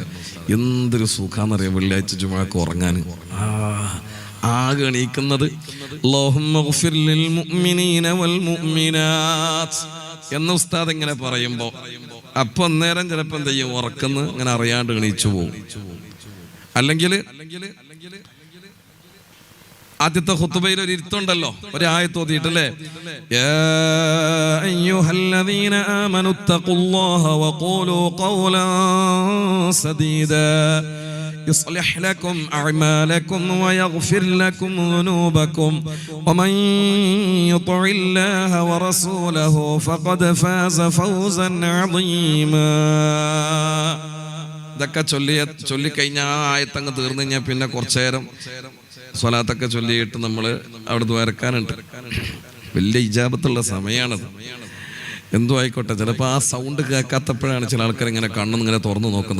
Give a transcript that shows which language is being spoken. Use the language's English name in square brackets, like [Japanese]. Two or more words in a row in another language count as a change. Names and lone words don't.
[Malayalam] എന്തൊരു സുഖാന്നറിയാം വെള്ളിയാഴ്ച ജുമാക്ക് ഉറങ്ങാൻ. ആകെ എണീക്കുന്നത് [Arabic] اللهم اغفر للمؤمنين والمؤمنات [Malayalam] എന്ന ഉസ്താദ് ഇങ്ങനെ പറയുമ്പോ അപ്പൊ അന്നേരം ചിലപ്പോ എന്ത് ചെയ്യും, ഉറക്കുന്ന ഇങ്ങനെ അറിയാണ്ട് എണീച്ചു പോകും. അല്ലെങ്കിൽ ആദ്യത്തെ ഖുതുബയിൽ ഒരു ഇരുത്തുണ്ടല്ലോ, ഒരു ആയത്ത് ഓതിയിട്ടല്ലേ, [Arabic] يا أيها الذين آمنوا اتقوا الله وقولوا قولا سديدا يصلح لكم أعمالكم ويغفر لكم ذنوبكم ومن يطع الله ورسوله فقد فاز فوزا عظيما. [Malayalam] ഇതൊക്കെ ചൊല്ലിക്കഴിഞ്ഞാൽ ആ ആയത്തങ്ങ് തീർന്നു കഴിഞ്ഞാൽ പിന്നെ കുറച്ചു നേരം സ്വലാത്തൊക്കെ ചൊല്ലിയിട്ട് നമ്മൾ അവിടെ ദ്വാരക്കാനുണ്ട്. വലിയ ഇജാബത്തുള്ള സമയമാണത്. എന്തോ ആയിക്കോട്ടെ, ചിലപ്പോൾ ആ സൗണ്ട് കേൾക്കാത്തപ്പോഴാണ് ചില ആൾക്കാർ ഇങ്ങനെ കണ്ണൊന്നും ഇങ്ങനെ തുറന്നു നോക്കുന്നത്.